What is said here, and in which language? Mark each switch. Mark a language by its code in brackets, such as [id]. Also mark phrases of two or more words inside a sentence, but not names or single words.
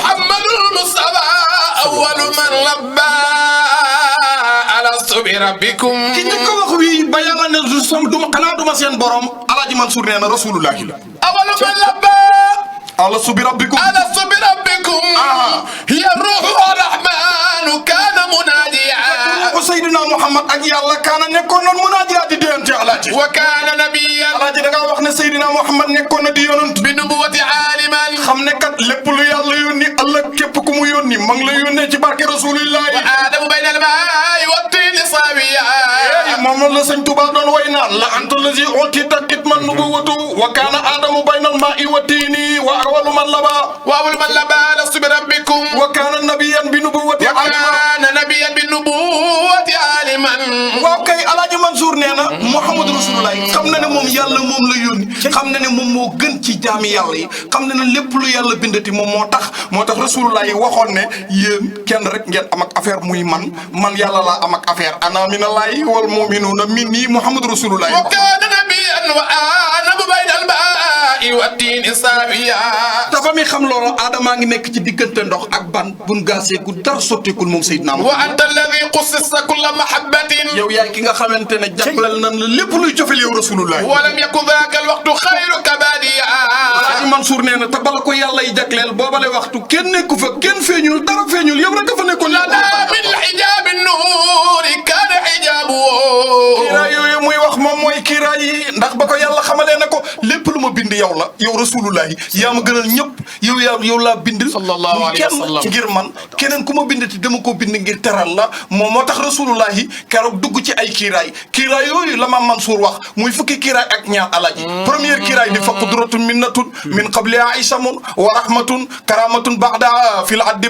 [ar] محمد المصطفى أول من لبى ألست بربكم [wo] ki njëkk a wax wii ba yàlla ne xanaa duma seen borom alaaji Mansour nee na rasulullahi la [ar] أول من لبى ألست بربكم ألست بربكم يا روح رحمن كان مناديا [wo] ko Seydina Muhammad ak yàlla kaana nekkoon noon munadiya di déyante alaaji [ar] وكان نبيا [wo] alaaji da ngaa wax ne Seydina Muhammad nekkoon na di yonant [ar] بنبوة عالما [wo] xam ne kat lépp lu yàlla yónni ëllëg képp ku mu yónni ma ngi la yónnee ci barke rasulillahi [ar] وآدم بين الماء وطين سويا [wo] moom la sëñ Tuba doon way naan la [ar] أنت الذي أوتيت كتمان نبوة وكان آدم بين الماء وطين وأول من لبى وأول من لبى ألست بربكم وكان نبيا بنبوة كان نبيا بنبوة عالما [wo] waaw kay alaaji Mansour nee na Muhammadu Rasulullah xam na ne moom yàlla moom la yónni xam na ne moom moo gën ci jaami yàlla yi xam na ne lépp lu yàlla bindati moom moo tax Rasulullah yi waxoon ne yéen kenn rek ngeen am ak affaire muy man yàlla laa am ak affaire [ar] أنا من الله والمؤمنون مني محمد رسول الله وكان نبيا وأنا بين الماء وطين سويا [wo] dafa mi xam loolu Adama ngi nekk ci diggante ndox ak ban bun gaasee gu dara sotteekul moom Seydina [ar] وأنت الذي قصص كل محبة [wo] yow yaay ki nga xamante ne jagleel nan la lépp luy jofel yow Rasulullah [ar] ولم يكن ذاك الوقت خيرك باديا [wo] Alaaji Mansour nee na te bala ko yàlla yi jagleel boobale waxtu kenn nekku fa kenn feeñul dara feeñul yow rek dafa nekkoon [ar] لنا من حجاب النور كان حجاب [wo] kiiraay yooyu muy wax moom mooy kiiraay yi ndax ba ko yàlla xamalee ne ko lépp lu ma bind yow la yow Rasulullah yaa ma gënal ñëpp yow laa bind [ar] صلى الله عليه وسلم [wo] ngir man keneen ku ma bind ti dama koo bind ngir teral la moo tax Rasulullah keroog dugg ci ay kiiraay yooyu la Maam Mansour wax muy fukki kiiraay ak ñaar alaaji première kiiraay di [ar] فقدرة منة من قبلها عصام ورحمة كرامة بعد في العد